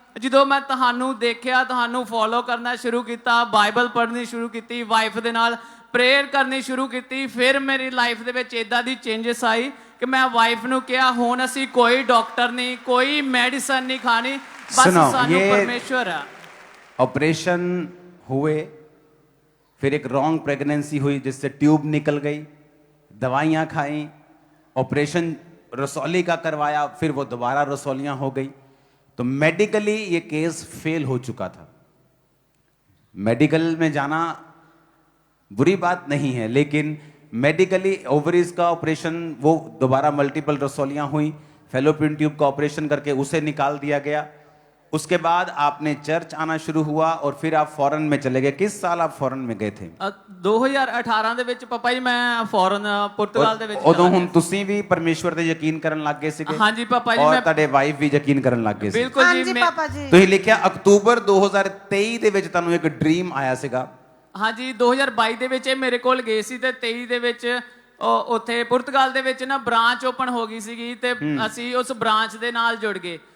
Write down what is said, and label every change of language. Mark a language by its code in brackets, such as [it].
[pa] ਜਦੋਂ ਮੈਂ ਤੁਹਾਨੂੰ ਦੇਖਿਆ, ਤੁਹਾਨੂੰ ਫੋਲੋ ਕਰਨਾ ਸ਼ੁਰੂ ਕੀਤਾ, ਬਾਈਬਲ ਪੜ੍ਹਨੀ ਸ਼ੁਰੂ ਕੀਤੀ, ਵਾਈਫ ਦੇ ਨਾਲ ਪ੍ਰੇਅਰ ਕਰਨੀ ਸ਼ੁਰੂ ਕੀਤੀ, ਫਿਰ ਮੇਰੀ ਲਾਈਫ ਦੇ ਵਿੱਚ ਇਦਾਂ ਦੀ ਚੇਂਜਸ ਆਈ ਕਿ ਮੈਂ ਵਾਈਫ ਨੂੰ ਕਿਹਾ ਹੁਣ ਅਸੀਂ ਕੋਈ ਡਾਕਟਰ ਨਹੀਂ, ਕੋਈ ਮੈਡੀਸਨ ਨਹੀਂ ਖਾਣੀ, ਬਸ ਸਾਨੂੰ ਪਰਮੇਸ਼ਵਰ ਆ। [hi] ऑपरेशन हुए, फिर एक रॉन्ग प्रेगनेंसी हुई जिससे ट्यूब निकल गई, दवाइयाँ खाई, ऑपरेशन रसौली का करवाया, फिर वो दोबारा रसौलियाँ हो गई। तो मेडिकली ये केस फेल हो चुका था। मेडिकल में जाना बुरी बात नहीं है, लेकिन मेडिकली ओवरीज का ऑपरेशन, वो दोबारा मल्टीपल रसौलियाँ हुई, फेलोपियन ट्यूब का ऑपरेशन करके उसे निकाल दिया गया। उसके बाद आपने चर्च आना शुरू हुआ और फिर आप फॉरेन में चले गए। किस साल आप फॉरेन में गए थे? [pa] 2018 ਦੇ ਵਿੱਚ ਪਾਪਾ ਜੀ ਮੈਂ ਫੋਰਨ ਪੁਰਤਗਾਲ ਦੇ ਵਿੱਚ ਉਦੋਂ ਹੁਣ ਤੁਸੀਂ ਵੀ ਪਰਮੇਸ਼ਵਰ ਤੇ ਯਕੀਨ ਕਰਨ ਲੱਗ ਗਏ ਸੀਗੇ? ਹਾਂਜੀ ਪਾਪਾ ਜੀ, ਔਰ ਮੈਂ ਤੁਹਾਡੇ ਵਾਈਫ ਵੀ ਯਕੀਨ ਕਰਨ ਲੱਗ ਗਏ ਸੀ? ਬਿਲਕੁਲ ਹਾਂਜੀ ਜੀ। ਪਾਪਾ ਜੀ। ਤੁਸੀਂ ਲਿਖਿਆ ਅਕਤੂਬਰ 2023 ਦੇ ਵਿੱਚ ਤੁਹਾਨੂੰ ਇੱਕ ਡ੍ਰੀਮ ਆਇਆ ਸੀਗਾ। ਹਾਂਜੀ 2022 ਦੇ ਵਿੱਚ ਇਹ ਮੇਰੇ ਕੋਲ ਗਏ ਸੀ ਤੇ 23 ਦੇ ਵਿੱਚ ਉੱਥੇ ਪੁਰਤਗਾਲ ਦੇ ਵਿੱਚ ਨਾ ਬ੍ਰਾਂਚ ਓਪਨ ਹੋ ਗਈ ਸੀਗੀ ਤੇ ਅਸੀਂ ਉਸ ਬ੍ਰਾਂਚ ਦੇ ਨਾਲ ਜੁੜ ਗਏ।